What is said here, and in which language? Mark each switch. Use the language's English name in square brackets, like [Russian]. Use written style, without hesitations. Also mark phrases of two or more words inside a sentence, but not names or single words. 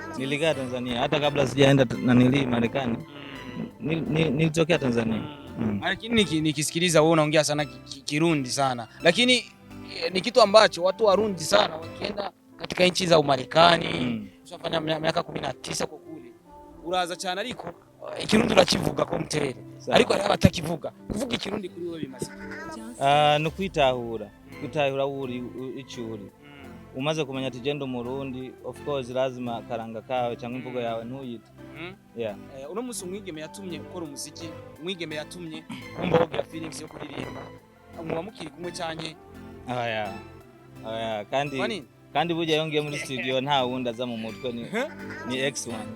[Swahili] Nilikaa Tanzania hata kabla sijaenda na Marekani. Nilitokea Tanzania. Lakini nikisikiliza wewe unaongea sana Kirundi sana. Lakini ni kitu ambacho watu Warundi sana wakienda katika nchi za Umarekani ushafanya miaka 19 kwa kule. [Rundi] Uraza cyane ariko Ikirundi urakivuga ko muterere. Ariko ari abatakivuga. Kuvuga Ikirundi kuri wewe bimaze. No kwitahura uri icuri. Umaze kumenya ati genda Umurundi [English] of course [Rundi] lazima karanga kawe cyangwa imvugo yawe ntuyite. Yeah. Uno musi umwigeme yatumye ukora umuziki, umwigeme yatumye umva wogira feelings yo kuririmba. Muba mukiri kumwe cyane. Kandi burya yongeye muri studio nta wundi aza mu mutwe ni ex wanje.